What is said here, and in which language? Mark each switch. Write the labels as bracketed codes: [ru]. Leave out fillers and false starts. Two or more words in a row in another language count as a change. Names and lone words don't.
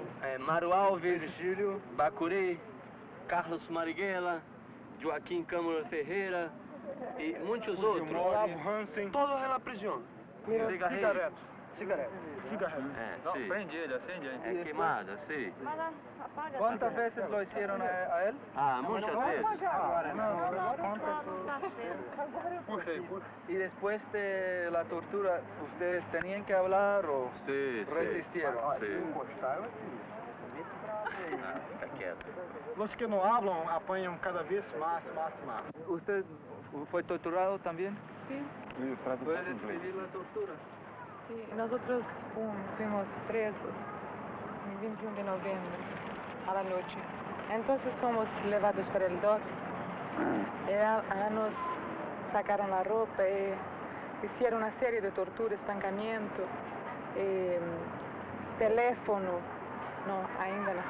[pt] Mário Alves, Virgílio, Bacuri, Carlos Marighella, Joaquim Câmara Ferreira e muitos outros. Olavo Hansen. Todos na prisão. Cigaretas. Cigaretas. Sim. Prende ele, acende ele. Queimada, sim. [es] ¿Cuántas veces lo hicieron a él? [pt] Muitas vezes. [es] Y después de la tortura, ¿ustedes tenían que hablar o Sí, resistieron? [pt] Fica quieto. Os que não falam apanham cada vez mais. [es] ¿Usted fue torturado también? Sí, ¿Puede describir la tortura? sí. Nosotros fuimos presos el 21 de noviembre a la noche. Entonces fuimos llevados para el DOPS. Nos sacaron la ropa y hicieron una serie de torturas, espancamiento, teléfono, no, [pt] ainda no.